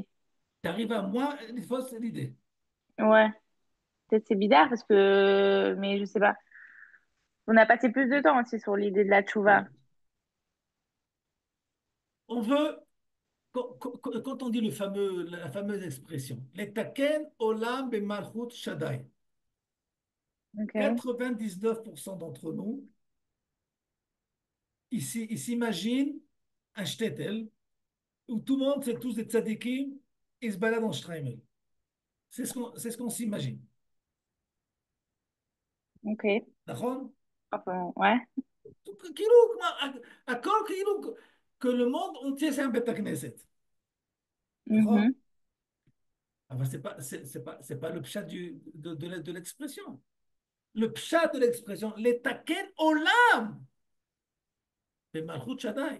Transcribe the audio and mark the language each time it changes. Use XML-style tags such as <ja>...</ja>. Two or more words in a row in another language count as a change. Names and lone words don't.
<fr>Tu arrives à moi, une fois, c'est l'idée. Ouais, peut-être c'est bizarre mais je sais pas. On a passé plus de temps aussi sur l'idée de la tchouva. Voilà. On veut, quand on dit la fameuse expression,</fr> <he>לתקן עולם במלכות שדי,</he> <fr>Ok. 99% d'entre nous, ils s'imaginent un shtetl où tout le monde, c'est tous des tzadikim, ils se baladent en Streimel. C'est ce qu'on s'imagine. Ok. D'accord? Enfin, ouais. כאילו, הכל כאילו que le monde entier c'est un</fr> <he>בית כנסת.</he> <fr>D'accord? Mhm. Enfin, c'est pas le pshat de l'expression. Le pshat de l'expression,</fr> <he>לתקן עולם,</he> <fr>c'est</fr> <he>מלכות שדי.</he>